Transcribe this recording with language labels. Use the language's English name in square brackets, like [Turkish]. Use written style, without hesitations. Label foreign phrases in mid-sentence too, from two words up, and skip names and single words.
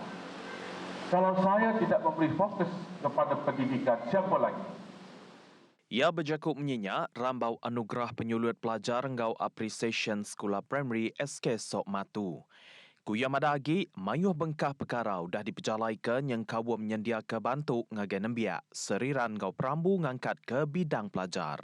[Malay] Kalau saya tidak memberi fokus kepada pendidikan, siapa lagi? [Iban] Ia berjakut menyenyak rambau anugerah penyulut pelajar engau Appreciation Sekolah Primary SK Sok Matu. Kuya madagi, mayuh bengkah perkara dah diperjalaikan yang kawam menyediakan bantu ngagai nembiak seriran ngau perambu ngangkat ke bidang pelajar.